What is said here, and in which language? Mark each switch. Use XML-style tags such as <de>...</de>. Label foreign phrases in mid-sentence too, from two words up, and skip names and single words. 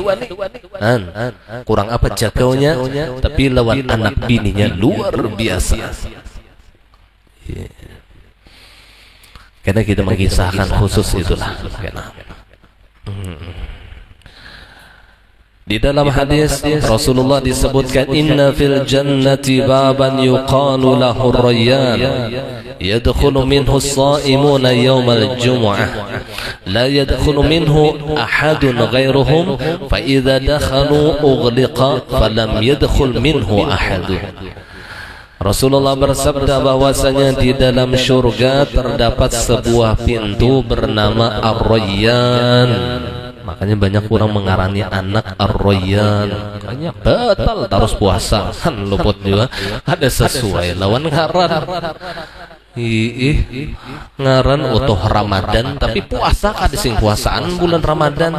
<bjn>Kurang apa jagaunya, tapi lawan anak bininya luar biasa.</bjn> <id>Karena kita mengisahkan khusus itulah. Di dalam hadis Rasulullah disebutkan</id> <ar>إن في الجنة بابا يقال له الريان يدخل منه الصائمون يوم الجمعة لا يدخل منه أحد غيرهم فإذا دخلوا أغلق فلم يدخل منه أحد.</ar> <id>Rasulullah bersabda bahwasanya di dalam surga terdapat sebuah pintu bernama Ar-Rayyan.</id> <bjn>Makanya banyak orang mengarani anak Ar-Rayyan.</bjn> <id>Makanya batal terus puasa. Kan luput juga.</id> <bjn>Ada sesuai lawan ngaran. Ngaran utuh Ramadan tapi puasa kada sing puasaan bulan Ramadan.</bjn>